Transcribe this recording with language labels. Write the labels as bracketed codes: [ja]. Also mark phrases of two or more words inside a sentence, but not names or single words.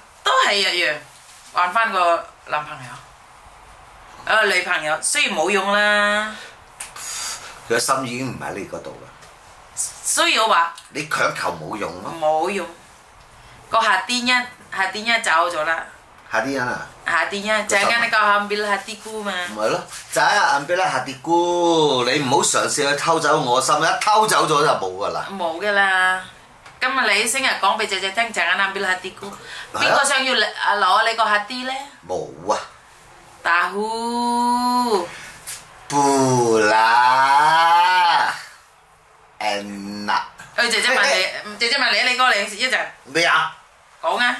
[yue] 都係一樣，揾翻個男朋友。女朋友雖然冇用啦。佢個心已經唔喺你嗰度啦。所以我話你強求冇用咯。冇用。個夏天一走咗啦。夏天啊？夏天一 [id] jangan kau ambil hatiku [yue] 嘛。唔係咯，就係 [id] ambil hatiku， [yue] 你唔好嘗試去偷走我心，一偷走咗就冇噶啦。冇噶啦，今日你成日講俾姐姐聽 [id] jangan ambil hatiku， [yue] 邊個想要攞你個hati咧？冇啊。tahu。不啦。enak。姐姐問你過嚟一陣。咩啊？講啊！